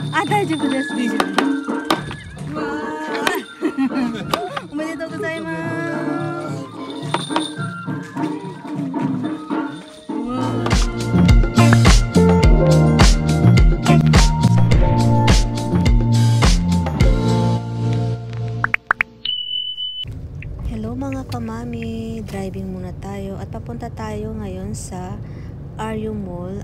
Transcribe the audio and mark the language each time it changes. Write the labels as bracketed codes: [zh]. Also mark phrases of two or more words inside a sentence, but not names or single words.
[ja] 大丈夫です。大丈夫です。うわーおめでとうございます。 [tl] うわ Hello mga kamami, driving muna tayo at papunta tayo ngayon sa RU Mall.